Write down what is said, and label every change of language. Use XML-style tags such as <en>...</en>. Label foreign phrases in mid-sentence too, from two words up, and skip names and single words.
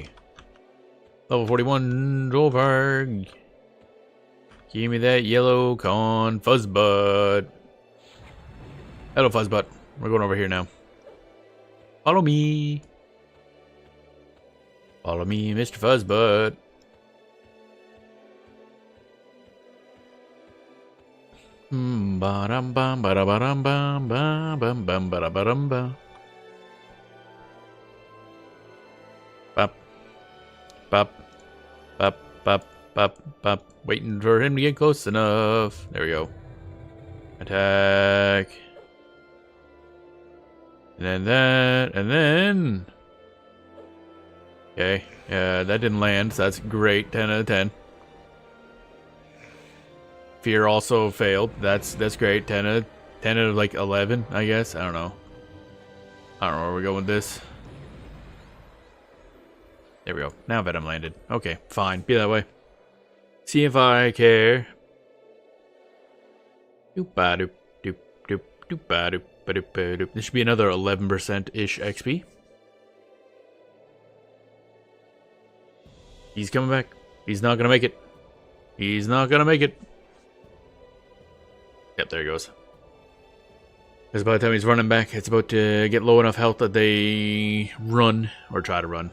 <en>Level 41 Drovarg. Give me that Yellowcon Fuzzbutt. Hello, Fuzzbutt. We're going over here now. Follow me. Follow me, Mr. Fuzzbutt. Ba-dum bum ba da ba dum bum bum bum ba da ba dum ba. Bop. Bop. Bop. Bop. Bop. Bop. Waiting for him to get close enough. There we go. Attack. And then that. And then. Okay. Yeah, that didn't land, so that's great. 10 out of 10. Fear also failed. That's great. 10 out of like 11, I guess. I don't know. I don't know where we're going with this. There we go. Now Venom landed. Okay, fine. Be that way. See if I care. Doop-ba-doop, doop, doop, doop-ba-doop, ba-doop-ba-doop. This should be another 11%-ish XP. He's coming back. He's not gonna make it. He's not gonna make it. Yep, there he goes. Because by the time he's running back, it's about to get low enough health that they run, or try to run.</en>